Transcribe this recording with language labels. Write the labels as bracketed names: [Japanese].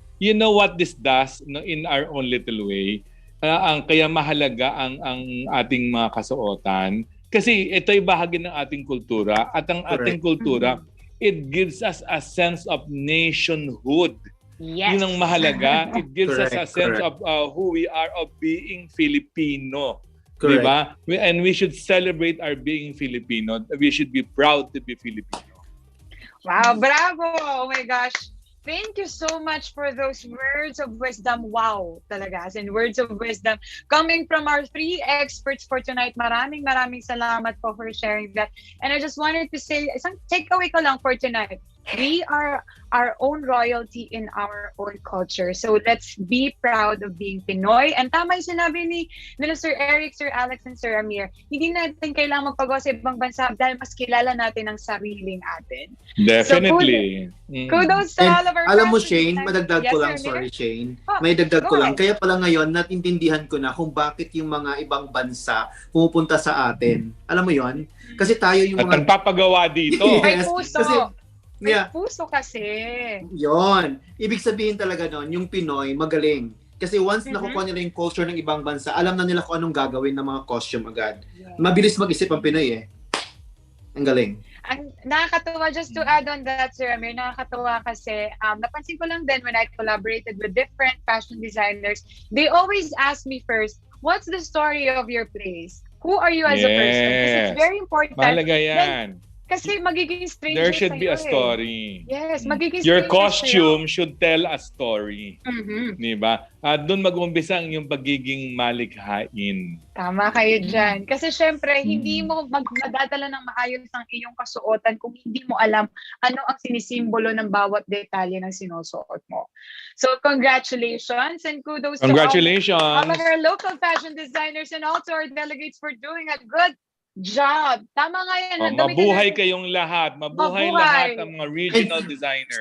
[English] You know what this does in our own little way? [Filipino] Kaya mahalaga ang ating mga kasuotan. Kasi ito'y bahagi ng ating kultura. At ang ating kultura, [English] it gives us a sense of nationhood. Yes. [Filipino] Yun ang mahalaga. [English] It gives us a sense of who we are, of being Filipino. Diba? And we should celebrate our being Filipino. We should be proud to be Filipino. Wow, bravo! Oh my gosh. Thank you so much for those words of wisdom. Wow, talaga. As in words of wisdom coming from our three experts for tonight. [Filipino] Maraming salamat po [English] for sharing that. And I just wanted to say, [Filipino] isang takeaway ko lang [English] for tonight. We are our own royalty in our own culture. So let's be proud of being Pinoy. [Filipino] And tama yung sinabi nila Sir Eric, Sir Alex, and Sir Amir. Hindi natin kailangang magpagawa sa ibang bansa dahil mas kilala natin ang sariling atin. [English] Definitely. So, kudos to all of our [Filipino] alam mo, Shane, madagdag ko lang, sorry Shane. May dagdag ko lang. Kaya pala ngayon, natintindihan ko na kung bakit yung mga ibang bansa pumupunta sa atin. Alam mo yon? Kasi tayo yung mga... At nagpapagawa dito. May puso. May puso kasi. Yon. Ibig sabihin talaga nun, yung Pinoy, magaling. Kasi once nakukuha nila yung culture ng ibang bansa, alam na nila kung anong gagawin ng mga costume agad. Mabilis mag-isip ang Pinoy eh. Ang galing. Ang nakakatuwa, [English] just to add on that, Sir Amir, [Filipino] nakakatuwa kasi napansin ko lang din [English] when I collaborated with different fashion designers, they always ask me first, what's the story of your place? Who are you as a person? Because it's very important. [Filipino] Mahalaga yan. Kasi magiging stranger [English] there should be a story. [Filipino] Yes, magiging [English] your stranger costume should tell a story. [Filipino] Diba? At doon mag-umpisa ang yung pagiging malikhain. Tama kayo dyan. Kasi syempre, hindi mo magdadala ng maayos ang iyong kasuotan kung hindi mo alam ano ang sinisimbolo ng bawat detalye ng sinusuot mo. [English] So, congratulations and kudos to all of our local fashion designers and also our delegates for doing a good job. [Filipino] Tama nga yan. Mabuhay kayong lahat. Mabuhay lahat ang mga regional designers.